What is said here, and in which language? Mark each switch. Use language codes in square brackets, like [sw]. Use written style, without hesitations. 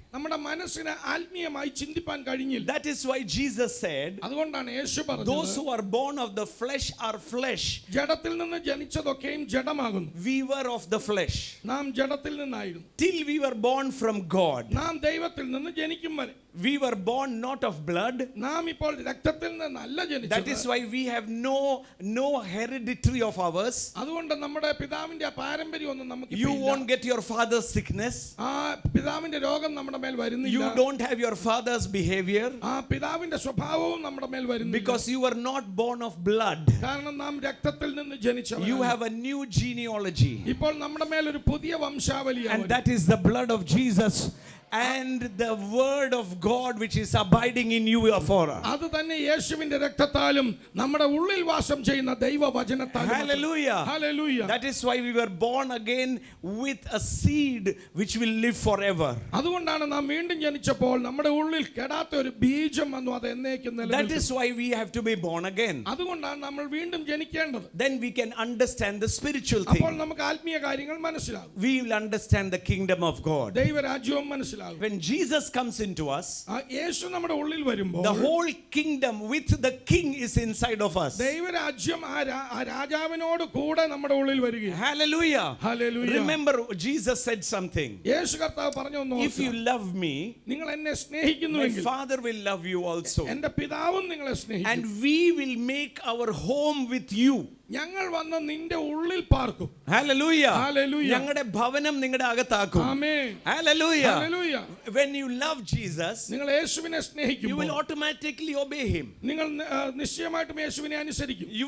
[ml] നമ്മുടെ മനസ്സിനെ ആത്മീയമായി ചിന്തിപ്പാൻ കഴിഞ്ഞില്ല. [en] That is why Jesus said, [ml] അതുകൊണ്ടാണ് യേശു പറഞ്ഞത്, [en] those who are born of the flesh are flesh. [ml] ജഡത്തിൽ നിന്ന് ജനിച്ചതൊക്കെയും ജഡമാകുന്നു. [en] We were of the flesh. [ml] നാം ജഡത്തിൽ നിന്നായിരുന്നു. [en] Till we were born from God. [ml] നാം ദൈവത്തിൽ നിന്ന് ജനിക്കും വരെ. [en] We were born not of blood. [ml] നാം ഇപ്പോൾ രക്തത്തിൽ നിന്നല്ല ജനിച്ചത്. [en] That is why we have no hereditary of ours. [ml] അതുകൊണ്ട് നമ്മുടെ പിതാവിന്റെ പാരമ്പര്യം ഒന്നും നമുക്ക് [en] You won't get your father's sickness. [ml] ആ പിതാവിന്റെ രോഗം നമ്മുടെ മേൽ വരുന്നില്ല. [en] You don't have your father's behavior. [ml] ആ പിതാവിന്റെ സ്വഭാവവും നമ്മുടെ മേൽ വരുന്നില്ല. [en] Because you were not born of blood. [ml] കാരണം നാം രക്തത്തിൽ നിന്ന് ജനിച്ചവരാണ്. [en] You have a new genealogy. [ml] ഇപ്പോൾ നമ്മുടെ മേൽ ഒരു പുതിയ വംശാവലിയാണ്. [en] And that is the blood of Jesus. and the word of God which is abiding in you for us. [ml] അത് തന്നെ യേശുവിന്റെ രക്തത്താലും നമ്മുടെ ഉള്ളിൽ വാസം ചെയ്യുന്ന ദൈവവചനത്താലും. [en] Hallelujah. Hallelujah. That is why we were born again with a seed which will live forever. [ml] അതുകൊണ്ടാണ് നാം വീണ്ടും ജനിച്ചപ്പോൾ നമ്മുടെ ഉള്ളിൽ കെടാത്ത ഒരു ബീജം വന്നു, അത് എന്നേക്കും [en] That [ml] നിലനിൽക്കും. [en] is why we have to be born again. [ml] അതുകൊണ്ടാണ് നമ്മൾ വീണ്ടും ജനിക്കേണ്ടത്. [en] Then we can understand the spiritual [ml] അപ്പോൾ [en] thing. [ml] നമുക്ക് ആത്മീയ കാര്യങ്ങൾ മനസ്സിലാകും. [en] We will understand the kingdom of God. [ml] ദൈവരാജ്യവും മനസ്സിലാകും. [en] When Jesus comes into us, [ml] യേശു നമ്മുടെ ഉള്ളിൽ വരുമ്പോൾ [en] the whole kingdom with the king is inside of us. [ml] ദൈവരാജ്യം ആ രാജാവിനോട് കൂടെ നമ്മുടെ ഉള്ളിൽ വരികയാണ്. [en] Hallelujah. Hallelujah. Remember, Jesus said something. [ml] യേശു കർത്താവ് പറഞ്ഞു, [en] If you love me, [ml] നിങ്ങൾ എന്നെ [en] my [ml] സ്നേഹിക്കുന്നുവെങ്കിൽ [en] Father will love you also. [ml] എന്റെ പിതാവും നിങ്ങളെ സ്നേഹിക്കും. [en] And we will make our home with you. [ml] ഞങ്ങൾ വന്ന് നിന്റെ ഉള്ളിൽ പാർക്കും. [en] Hallelujah. Hallelujah. [ml] ഞങ്ങളുടെ ഭവനം നിങ്ങളുടെ അകത്താക്കും. ആമേൻ. [en] Hallelujah. Hallelujah. When you love Jesus, [ml] നിങ്ങൾ യേശുവിനെ [en] you will [ml] സ്നേഹിക്കുമ്പോൾ [en] automatically obey him. [ml] നിങ്ങൾ നിശ്ചയമായിട്ടും യേശുവിനെ അനുസരിക്കും.